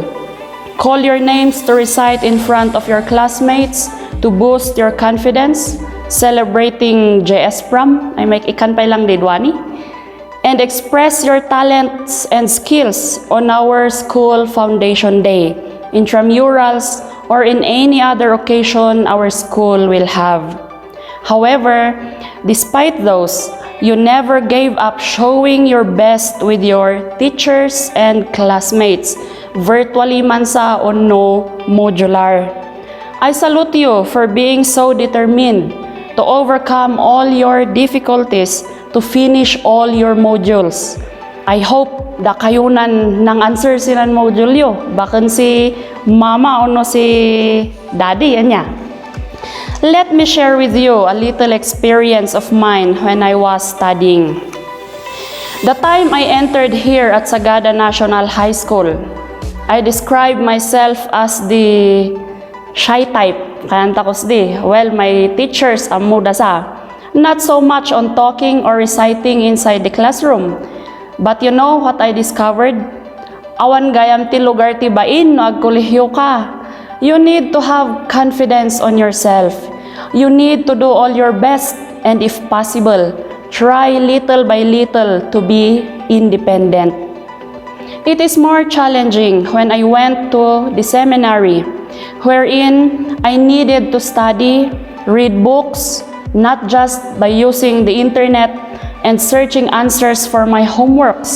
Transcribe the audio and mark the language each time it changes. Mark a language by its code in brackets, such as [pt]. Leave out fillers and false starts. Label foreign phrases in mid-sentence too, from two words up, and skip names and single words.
[en] Call your names to recite in front of your classmates to boost your confidence, celebrating JS Prom. [kne] Ay may ikan pa lang didwani. [en] and express your talents and skills on our school foundation day, intramurals, or in any other occasion our school will have. However, despite those, you never gave up showing your best with your teachers and classmates, virtually [kne] man sa o no [en] modular. I salute you for being so determined to overcome all your difficulties to finish all your modules. I hope [kne] da kayunan ng answer silang module yo. Bakan si mama o no si daddy, anya. [en] Let me share with you a little experience of mine when I was studying. The time I entered here at Sagada National High School, I describe myself as the shy type. [kne] Kanta ko well, [en] my teachers [kne] muda sa. [en] Not so much on talking or reciting inside the classroom. But you know what I discovered? [ilo] Awan gayam ti lugar ti bain no agkolehyo ka. [en] You need to have confidence on yourself. You need to do all your best and if possible, try little by little to be independent. It is more challenging when I went to the seminary, wherein I needed to study, read books, not just by using the internet and searching answers for my homeworks.